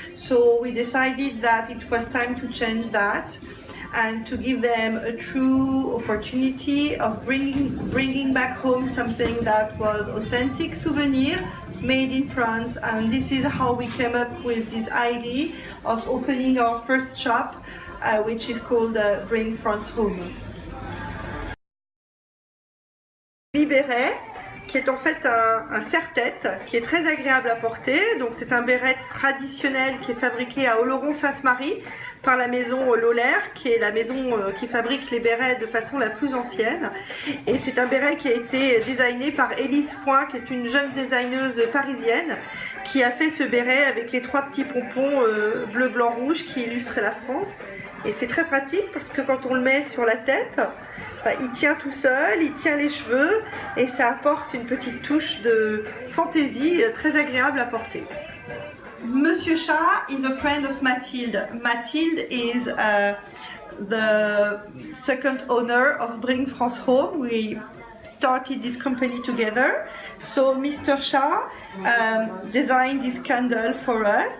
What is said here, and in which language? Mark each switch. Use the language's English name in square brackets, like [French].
[English] So we decided that it was time to change that and to give them a true opportunity of bringing back home something that was authentic souvenir made in France. And this is how we came up with this idea of opening our first shop, which is called Bring France Home. [French] Béret, qui est en fait un serre-tête qui est très agréable à porter. Donc c'est un béret traditionnel qui est fabriqué à Oloron-Sainte-Marie par la maison Lolaire, qui est la maison qui fabrique les bérets de façon la plus ancienne. Et c'est un béret qui a été designé par Élise Foin, qui est une jeune designeuse parisienne, qui a fait ce béret avec les 3 petits pompons bleu, blanc, rouge qui illustrent la France. Et c'est très pratique parce que quand on le met sur la tête, il tient tout seul, il tient les cheveux et ça apporte une petite touche de fantaisie très agréable à porter. [English] Monsieur Chat is a friend of Mathilde. Mathilde is the second owner of Bring France Home. We started this company together. So Mr. Shah designed this candle for us.